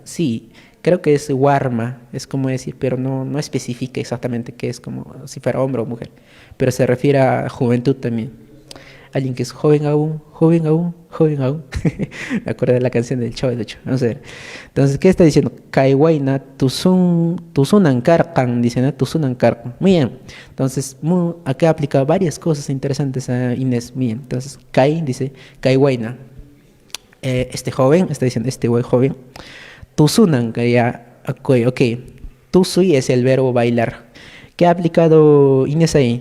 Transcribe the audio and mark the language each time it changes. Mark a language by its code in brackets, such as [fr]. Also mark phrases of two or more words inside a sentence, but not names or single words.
[es] Sí, creo que es warma, es como decir, pero no especifica exactamente qué es, como si fuera hombre o mujer, pero se refiere a juventud también. Alguien que es joven aún, joven aún, joven aún. Me acuerdo de la canción del Chavo del Ocho. Vamos a ver. Entonces, ¿qué está diciendo? [qu] Kaiwaina, tusunan karkan, [es] dice, ¿no? [qu] Tusunan karkan. [es] Muy bien. Entonces, acá aplica varias cosas interesantes a Inés. Muy bien. Entonces, Kai dice, Kaiwaina. Este joven, está diciendo, este joven. Tusunan, que ya, ok. Tusui es el verbo bailar. ¿Qué ha aplicado Inés ahí?